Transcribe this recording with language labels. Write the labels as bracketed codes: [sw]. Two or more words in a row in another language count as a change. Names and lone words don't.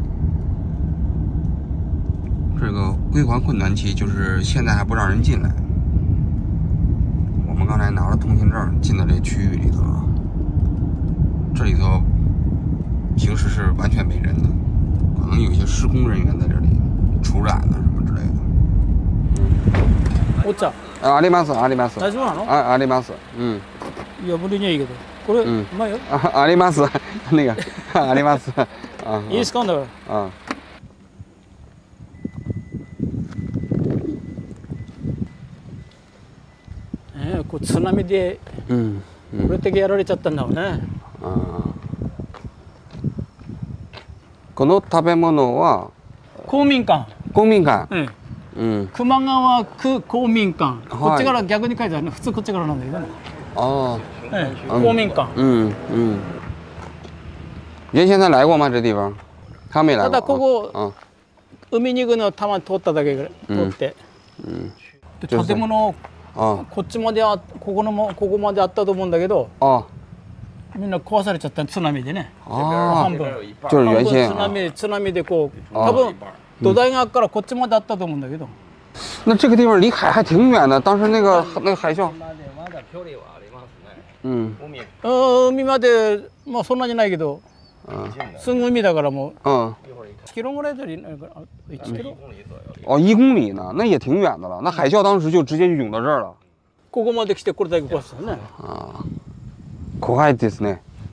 [zh] 这个归还困难期就是现在还不让人进来。我们刚才拿了通行证进到这区域里头了，这里头平时是完全没人的，可能有一些施工人员在这里除染啊什么之类的。 [ja] お茶。ありますあります。大丈夫なの？あります。いや無理にはいいけど、これうまいよ。あります那个あります。いいですかだから。こう津波でこれだけやられちゃったんだろうね。この食べ物は公民館。公民館。熊川区公民館。こっちから逆に書いてあるね。普通こっちからなんだけどね。公民館。 [zh] 原先他来过吗？这地方？他没来过。 [ja] ただここ、海に行くのたまに通っただけぐらい通って。で建物こっちまでここまであったと思うんだけど。みんな壊されちゃった津波でね。半分。 [zh] 就是原先。 [ja] 津波でこう多分土台側からこっちまであったと思うんだけど。 [zh] 那这个地方离海还挺远的，当时那个海啸。 [ja] 海までまあそんなにないけど、すぐ海だからもう。1キロぐらいで1キロ。 [zh] 哦，1公里呢，那也挺远的了。那海啸当时就直接就涌到这儿了。 [ja] ここまで来てこれだけ壊したね。怖いですね。